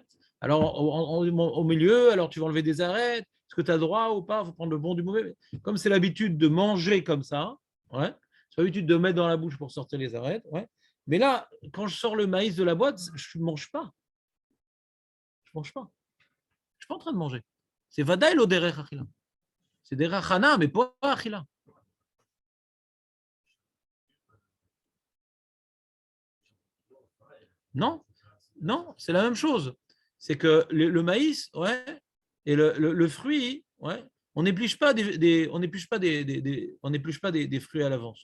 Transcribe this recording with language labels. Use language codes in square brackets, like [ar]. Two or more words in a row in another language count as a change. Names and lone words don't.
[fr] Alors au milieu, alors tu vas enlever des arêtes. Est-ce que tu as droit ou pas? Il faut prendre le bon du mauvais. Comme c'est l'habitude de manger comme ça, ouais, c'est l'habitude de mettre dans la bouche pour sortir les arêtes. Ouais. Mais là, quand je sors le maïs de la boîte, je ne mange pas. Je ne mange pas. Je ne suis pas en train de manger. [he] C'est ודאי לא דרך אכילה. [fr] C'est [he] דרך הנאה, [fr] mais pas achila. Non, non, c'est la même chose. C'est que le maïs, ouais, et le fruit, ouais, on n'épluche pas on n'épluche pas on n'épluche pas des fruits à l'avance.